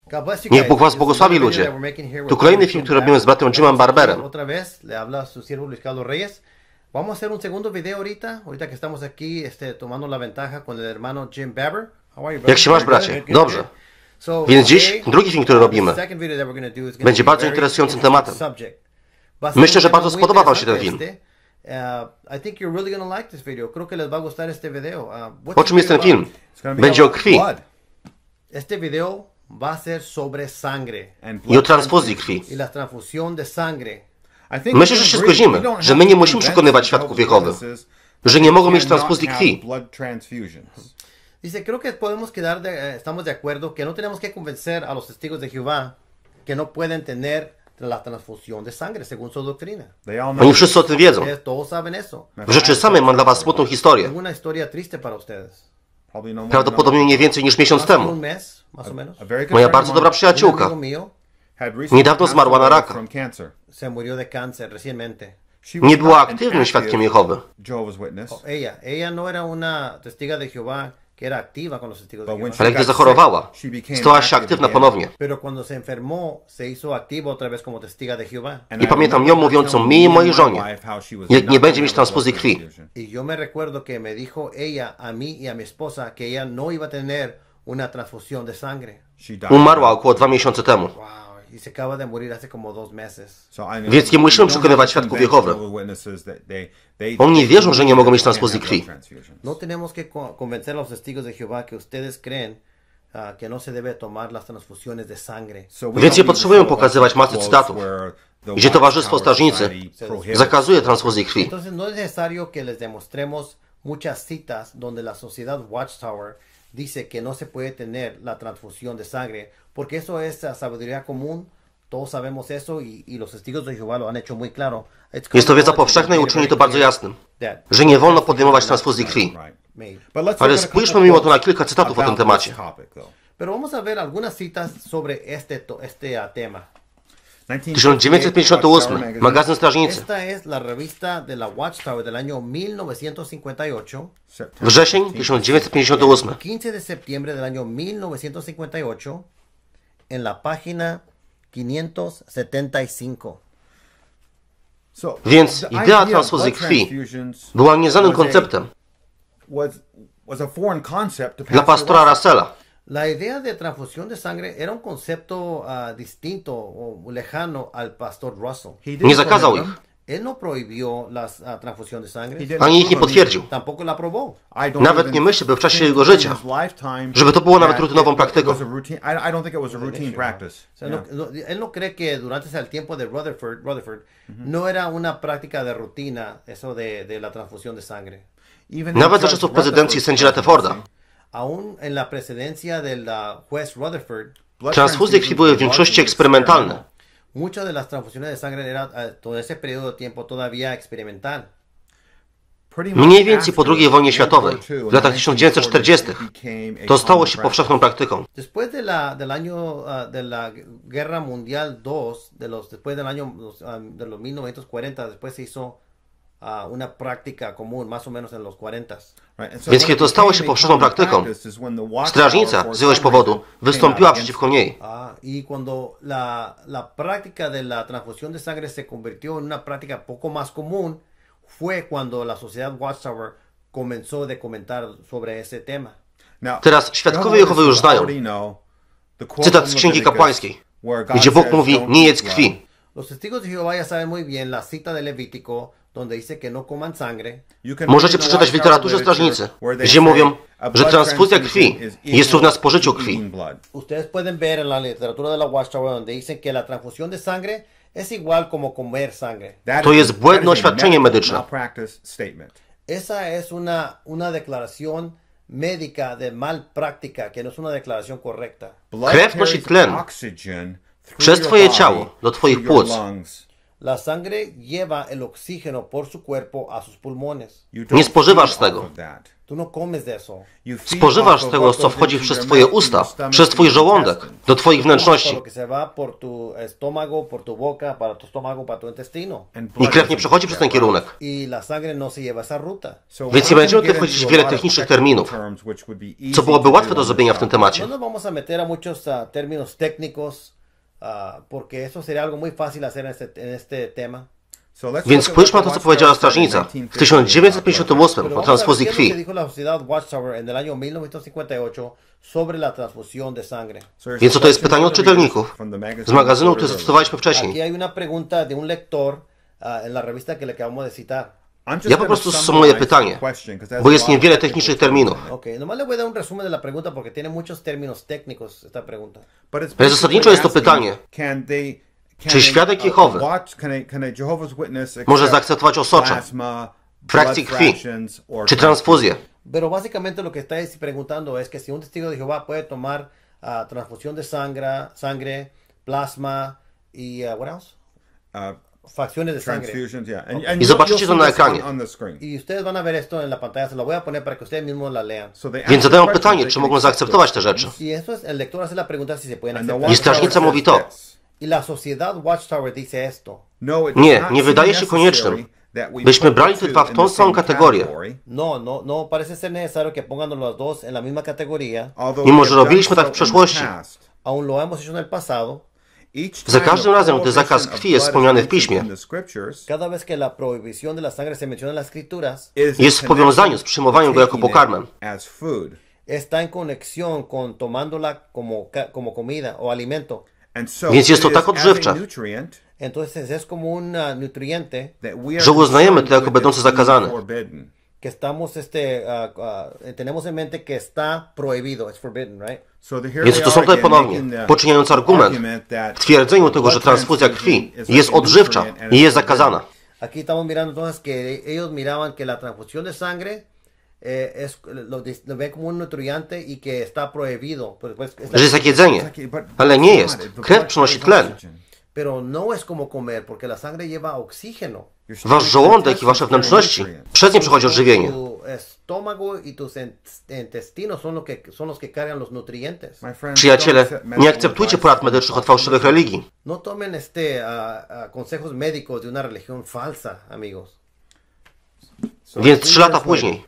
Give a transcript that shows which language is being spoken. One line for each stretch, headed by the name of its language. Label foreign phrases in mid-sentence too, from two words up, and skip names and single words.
Polish: Niech Bóg was błogosławi, ludzie. Tu kolejny film, który robimy z bratem Jimem Barberem.
Spanish: Vamos a hacer un segundo video ahorita que estamos aquí tomando la ventaja con el hermano Jim Barber.
Polish: Jak się masz, bracie? Dobrze. Więc dziś drugi film, który robimy, będzie bardzo interesującym tematem. Myślę, że bardzo spodoba wam się ten film. O czym jest ten film? Będzie o krwi i o transfuzji krwi. Myślę, że się zgodzimy, że my nie musimy przekonywać świadków Jehowy, że nie mogą mieć transfuzji krwi.
Spanish: Dice, creo que estamos de acuerdo que no tenemos que convencer a los testigos de Jehová que no pueden tener la transfusión de sangre según su doctrina.
Polish: Oni wszyscy o tym wiedzą.
Spanish: Todos saben eso.
Polish: W rzeczy samej mam dla was smutną historię.
Spanish: Tengo una historia triste para ustedes.
Polish: Prawdopodobnie nie więcej niż miesiąc temu.
Spanish: Un mes, más o menos.
Polish: Moja bardzo dobra przyjaciółka
Spanish: Un amigo mío
Polish: niedawno zmarła na raka.
Spanish: se murió de cáncer recientemente.
Polish: Nie była aktywnym świadkiem Jehowy.
Spanish: Ella no era una testiga de Jehová que era activa con los testigos de Jehová.
Polish: Ale gdy zachorowała, stała się aktywna ponownie.
Spanish: Pero cuando se enfermó, se hizo activa otra vez como testiga de Jehová.
Polish: I pamiętam ją mówiącą mi i mojej żonie, jak nie będzie mieć transfuzji krwi.
Spanish: Y yo me recuerdo que me dijo ella a mí y a mi esposa que ella no iba a tener una transfusión de sangre.
Polish: Umarła około 2 miesiące temu.
Spanish: Wow, y se acaba de morir hace como 2 meses.
Polish: Więc nie musimy przekonywać świadków Jehowy. Oni wierzą, że nie mogą mieć transfuzji krwi.
Spanish: No tenemos que convencer a los testigos de Jehová que ustedes creen que no se debe tomar las transfusiones de sangre.
Polish: Więc nie potrzebujemy pokazywać masy cytatów, gdzie Towarzystwo Strażnicy zakazuje transfuzji krwi.
Spanish: Entonces no es necesario que les demostremos muchas citas donde la sociedad Watchtower dice que no se puede tener la transfusión de sangre, porque eso es sabiduría común. Todos sabemos eso y los testigos de Jehová lo han hecho muy claro.
Polish: Jest to wiedza powszechna i uczyni to bardzo jasnym, że nie wolno podejmować transfuzji krwi. Ale spójrzmy mimo to na kilka cytatów o tym temacie.
Spanish: Pero vamos a ver algunas citas sobre este tema.
Polish: 1958, magazyn Strażnicy.
Spanish: Esta es la revista de la Watchtower del año 1958.
Polish: Wrzesień 1958.
Spanish: 15 de septiembre del año 1958 en la página 575.
Polish: Więc idea transfuzji krwi była nieznanym konceptem dla pastora Russella.
Spanish: La idea de transfusión de sangre era un concepto distinto o lejano al pastor Russell.
Polish: Nie zakazał ich,
Spanish: Él no prohibió la transfusión de sangre.
Polish: ani ich nie potwierdził.
Spanish: Tampoco la aprobó.
Polish: Nawet nie myśli, by w czasie jego życia, żeby to było nawet rutynową praktyką.
Spanish: Él no cree que durante el tiempo de Rutherford no era una práctica de rutina eso de la transfusión de sangre.
Polish: Nawet za czasów prezydencji sędzi Rutherforda
Spanish: Aún en la presidencia del juez Rutherford,
Polish: transfuzje krwi były w większości eksperymentalne.
Spanish: muchas de las transfusiones de sangre era todo ese periodo de tiempo todavía experimental.
Polish: Mniej więcej po II wojnie światowej, w latach 1940, to stało się powszechną praktyką.
Spanish: Después de la Guerra Mundial II, después del año de los 1940, después se hizo una práctica común, más o menos en los 40.
Polish: Więc kiedy to stało się powszechną praktyką, strażnica z jakiegoś powodu wystąpiła przeciwko niej.
Spanish: Y cuando la práctica de la transfusión de sangre se convirtió en una práctica poco más común, fue cuando la sociedad Watchtower comenzó a comentar sobre ese tema.
Polish: Teraz świadkowie Jehowy już znają cytat z Księgi Kapłańskiej, gdzie Bóg mówi: nie jedz krwi.
Spanish: Los testigos de Jehová ya saben muy bien la cita de Levítico, donde dice que no coman sangre.
Polish: Możecie przeczytać w literaturze strażnicy, gdzie mówią, że transfuzja krwi jest równa spożyciu krwi.
Spanish: Ustedes pueden ver en la literatura de la Watchtower donde dicen que la transfusión de sangre es igual como comer sangre.
Polish: To jest błędne oświadczenie medyczne.
Spanish: Esa es una declaración médica de malpráctica, que no es una declaración correcta.
Polish: Krew nosi tlen przez twoje ciało do twoich płuc.
Spanish: La sangre lleva el oxígeno por su cuerpo a sus pulmones.
Polish: Nie spożywasz z tego.
Spanish: Tú no comes de eso.
Polish: Spożywasz z tego, co wchodzi przez twoje usta, przez twój żołądek, do twoich wnętrzności.
Spanish: Lo que se va por tu estómago, por tu boca, para tu estómago, para tu intestino.
Polish: I krew nie przechodzi przez ten kierunek.
Spanish: Y la sangre no se lleva esa ruta.
Polish: Więc nie będziemy tutaj wchodzić w wiele technicznych terminów, co byłoby łatwe do zrobienia w tym temacie.
Spanish: No nos vamos a meter a muchos términos técnicos, porque eso sería algo muy fácil hacer en este tema.
Polish: Więc spójrzmy na to, co powiedziała strażnica w 1958 o transfuzji krwi. Więc oto jest pytanie od czytelników z magazynu, który zacytowaliśmy wcześniej. Ja po prostu sumuję pytanie, bo jest niewiele technicznych terminów. Ale zasadniczo jest to pytanie, czy świadek Jehowy może zaakceptować osocze, frakcję krwi, czy transfuzję?
Spanish: Pero básicamente lo que está preguntando es que si un testigo de Jehová puede tomar transfusión de sangre, plasma y
English: what else?
Spanish: Facciones de sangre.
Polish: I zobaczycie to na ekranie.
Spanish: Y ustedes van a ver esto en la pantalla, se lo voy a poner para que ustedes mismos la lean.
Polish: Więc zadają pytanie, czy mogą zaakceptować te rzeczy.
Spanish: Y eso es, el lector hace la pregunta si se pueden aceptar.
Polish: I strażnica mówi to.
Spanish: Y la sociedad Watchtower dice esto.
Polish: Nie, nie wydaje się koniecznym, byśmy brali te dwa w tą samą kategorię.
Spanish: No parece ser necesario que pongan los dos en la misma categoría.
Polish: Mimo że robiliśmy tak w przeszłości.
Spanish: Aún lo hemos hecho en el pasado.
Polish: Za każdym razem, gdy zakaz krwi jest wspomniany w Piśmie,
Spanish: Cada vez que la prohibición de la sangre se menciona en las escrituras,
Polish: jest w powiązaniu z przyjmowaniem go jako pokarmem.
Spanish: está en conexión con tomándola como comida o alimento.
Polish: Więc jest to tak odżywcze,
Spanish: Entonces es como un nutriente
Polish: że uznajemy to jako będące zakazane.
Spanish: que estamos tenemos en mente que está prohibido,
English: it's forbidden, right?
Polish: Więc to są tutaj ponownie, poczyniając argument w twierdzeniu tego, że transfuzja krwi jest odżywcza i jest zakazana.
Spanish: Aquí estamos mirando entonces que ellos miraban que la transfusión de sangre lo ven como un nutriente y que está prohibido.
Polish: Że jest jak jedzenie, ale nie jest. Krew przynosi tlen.
Spanish: Pero no es como comer, porque la sangre lleva oxígeno.
Polish: Wasz żołądek i wasze wnętrzności, przez nie przechodzi odżywienie.
Spanish: Tu estómago y tus intestinos son los que cargan los nutrientes.
Polish: Przyjaciele, nie akceptujcie porad medycznych od fałszywych religii.
Spanish: No tomen consejos médicos de una religión falsa, amigos.
Polish: Więc 3 lata później,